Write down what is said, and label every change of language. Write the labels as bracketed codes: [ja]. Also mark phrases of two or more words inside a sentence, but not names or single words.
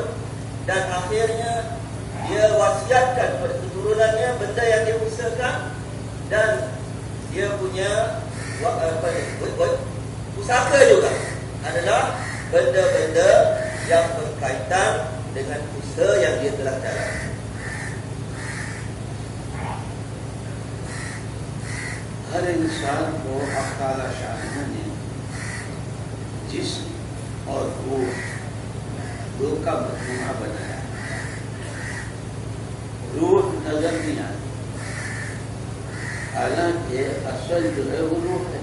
[ms] Dan akhirnya dia wasiatkan kepada keturunannya benda yang dia usahakan, dan dia punya pusaka juga adalah benda-benda yang berkaitan dengan usaha yang dia telah jalankan. [ur] ہر انسان کو اللہ تعالیٰ شاہ نے جسم اور روح دو کا مجموعہ بنایا. روح نظر نہیں آتی، حالانکہ اصل جو ہے وہ روح ہے.